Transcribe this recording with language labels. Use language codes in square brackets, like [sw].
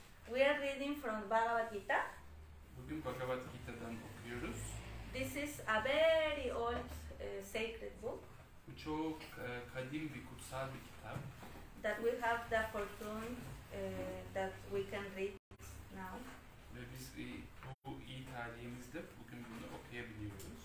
[en] We are reading from Bhagavad Gita. [tr] Bugün Bhagavad Gita'dan okuyoruz. [en] This is a very old sacred book. [tr] Bu çok kadim bir kutsal bir kitap. [en] That we have the fortune that we can read now. [tr] Ve biz bu iyi tarihimizde bugün bunu okuyabiliyoruz.